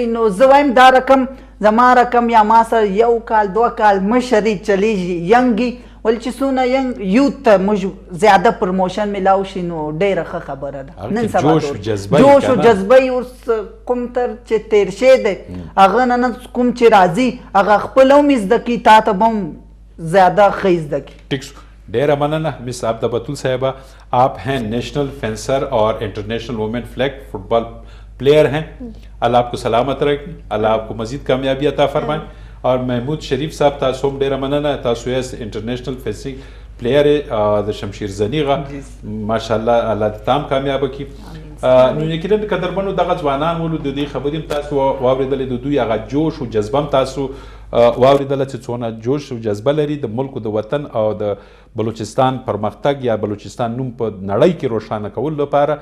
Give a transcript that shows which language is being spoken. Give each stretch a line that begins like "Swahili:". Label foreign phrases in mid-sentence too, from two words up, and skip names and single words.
Pashto: نو زه وایم دا رقم زما رقم یا ما سره 1 کال 2 کال مشري چلیږي ینګي ولې چې څونه
English: young youth
Pashto: ته موږ زیاده پروموشن میلاو شي نو ډېره ښه خبره ده. نن سبا جوش و جذبه یې اوس کوم تر چې تیر شوی دی هغه نه کوم چې راځي هغه خپل هم زده کړي تا ته به هم زیادہ ښه زده کړي. ٹھیک شو, ډیره مننه مس عابدہ بتول صاحبہ.
Urdu: آپ ہیں
English: national fencer
Urdu: اور
English: international woman flag football player
Urdu: ہیں. اللہ آپ کو سلامت رکھیں, اللہ آپ کو مزید کامیابی عطا فرمائیں.
Pashto: اور محمود شریف صاحب تاسو هم ډیره مننه, تاسو یې
English: international fencing player
Pashto: د شمشیر زنیغه ماشاءالله الله دې تام کامیاب کړي. نو یقینا قدرمنو دغه ځوانان ولو د دې خبرې هم تاسو واورېدلې, د دوی هغه جوش او جذبه هم تاسو واورېدله چې څونه جوش او جذبه لري د ملک د وطن او د بلوچستان پرمختګ یا بلوچستان نوم په نړۍ کې روښانه کولو لپاره.